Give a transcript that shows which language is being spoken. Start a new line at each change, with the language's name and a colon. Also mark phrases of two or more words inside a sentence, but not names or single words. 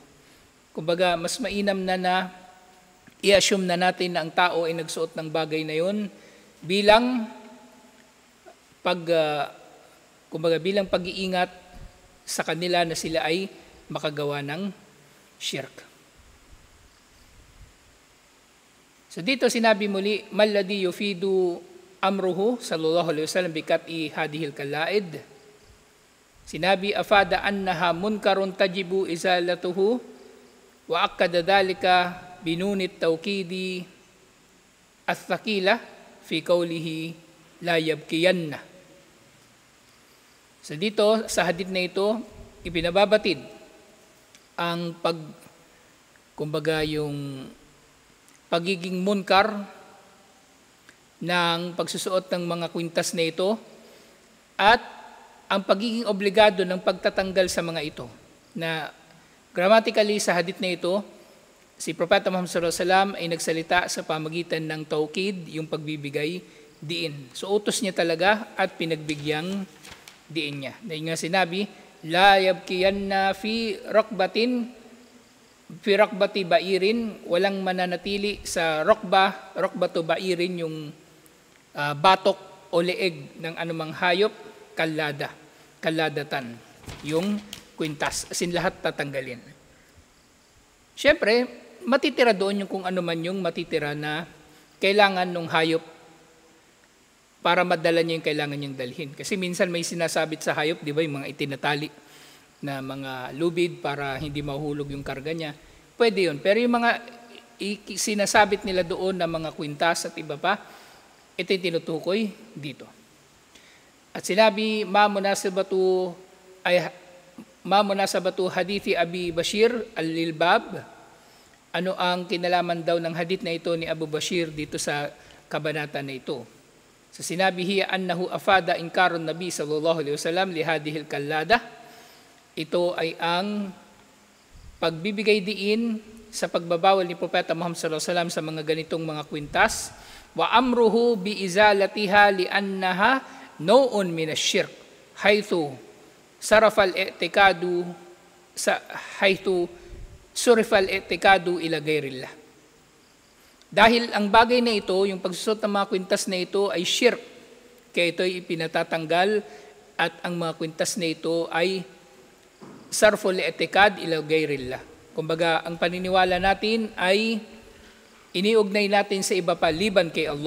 Filipino: Kumbaga mas mainam na i-assume na natin na ang tao ay nagsuot ng bagay na yun bilang bilang pag-iingat sa kanila na sila ay makagawa ng shirk. So dito sinabi muli,
Arabic: ما الذي يفيد أمره صلى الله عليه وسلم بقطع هذه القلائد. Sinabi أفاد أنها منكر تجب إزالته وأكد ذلك بنون التوكيد الثقيلة في قوله لا يبقين.
Filipino: So dito sa hadith na ito ipinababatid ang yung pagiging munkar ng pagsusuot ng mga kwintas na ito at ang pagiging obligado ng pagtatanggal sa mga ito. Na grammatically sa hadith na ito, si Propeta Muhammad
Arabic: صلى الله عليه وسلم
Filipino: ay nagsalita sa pamagitan ng tawkid, yung pagbibigay diin. So utos niya talaga at pinagbigyan diin niya. Dahil nga sinabi,
Arabic: لا يبقين في رقبة بعير,
Filipino: walang mananatili sa
Arabic: رقبة بعير,
Filipino: yung batok o leeg ng anumang hayop, kaladatan, yung kwintas, as in lahat tatanggalin. Siyempre, matitira doon yung kung ano man yung matitira na kailangan ng hayop para madala niya yung kailangan niyang dalhin. Kasi minsan may sinasabit sa hayop, di ba, yung mga itinatali na mga lubid para hindi mahulog yung karga niya. Pwede yun. Pero yung mga sinasabit nila doon na mga kwintas at iba pa, ito yung tinutukoy dito. At sinabi,
Arabic: ما مناسبة حديث أبي بشير للباب.
Filipino: Ano ang kinalaman daw ng hadith na ito ni Abu Bashir dito sa kabanata na ito? So sinabi
Arabic: هي أنه أفاد إنكار النبي صلى الله عليه وسلم لهذه القلادة.
Filipino: Ito ay ang pagbibigay diin sa pagbabawal ni Propeta Muhammad
Arabic: صلى الله عليه وسلم
Filipino: sa mga ganitong mga kwintas.
Arabic: وأمره بإزالتها لأنها نوع من الشرك حيث صرف الاعتقاد صرف الاعتقاد إلى غير الله.
Filipino: Dahil ang bagay na ito, yung pagsusot ng mga kwintas na ito ay shirk, kaya ito ay ipinatatanggal at ang mga kwintas na ito ay
Arabic: صرف الاعتقاد إلى غير الله.
Filipino: Kumbaga, ang paniniwala natin ay iniugnay natin sa iba pa liban kay Allah.